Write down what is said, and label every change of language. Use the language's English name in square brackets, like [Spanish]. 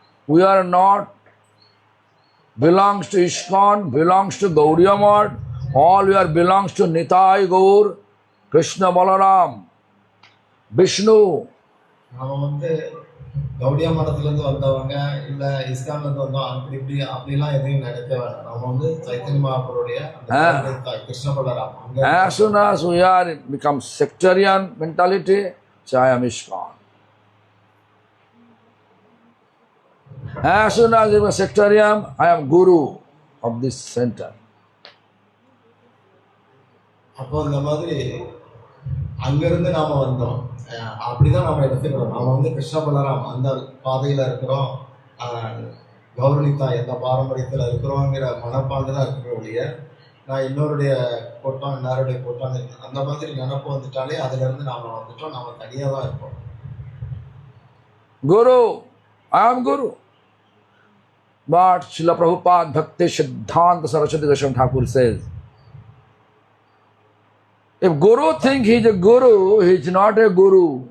[English] We are not belongs to ISKCON, belongs to Gaudiya Math. All we are belongs to Nitai Gaur, Krishna Balaram, Vishnu. [Tamil] நம்ம வந்து கௌடியா மடத்துலேருந்து வந்தவங்க இல்லை இஸ்கான்லேருந்து வந்தோம் அப்படிலாம் எதையும் நினைக்க வேண்டாம். நம்ம வந்து Chaitanya மகாபுருடைய Krishna Balram. [English] As soon as we are become sectarian mentality, I am ISKCON. As soon as I am sectarian, I am Guru of this center. [Tamil] அப்போ இந்த மாதிரி அங்கிருந்து நாம வந்தோம், அப்படிதான் நம்ம எடுத்துக்கிறோம். நம்ம வந்து கிருஷ்ண பலராம் அந்த பாதையில இருக்கிறோம், கௌரணிதா எந்த பாரம்பரியத்தில் இருக்கிறோங்கிற மனப்பாண்டு தான் இருக்கிற ஒழிய நான் இன்னொருடைய கூட்டம் எல்லாருடைய கூட்டம் அந்த மாதிரி நினப்பு வந்துட்டாலே அதுல இருந்து நாம வந்துட்டோம், நம்ம தனியாக தான் இருப்போம். [English] Guru, I am Guru. But Srila Prabhupada Bhakti Siddhanta Saraswati Goswami Thakur says, if Guru think he is a Guru, he is not a Guru.